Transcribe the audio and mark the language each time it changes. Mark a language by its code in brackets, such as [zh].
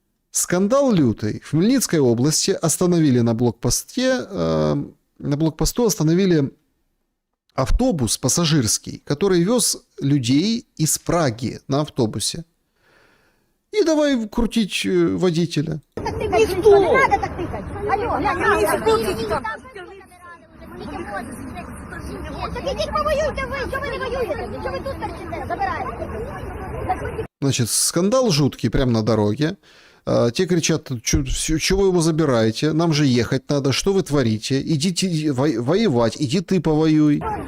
[ru] Скандал лютый. В Хмельницкой области остановили на блокпосту остановили автобус пассажирский, который вез людей из Праги на автобусе. И давай крутить водителя. Никто! Не надо так тыкать! [uk] Алло, так ідіть повоюйте ви! Що ви не воюєте? Що ви тут торчите? Забираєте! [ru] Значит, скандал жуткий прямо на дороге. Те кричат, чего вы его забираете, нам же ехать надо, что вы творите, идите воевать, иди ты повоюй.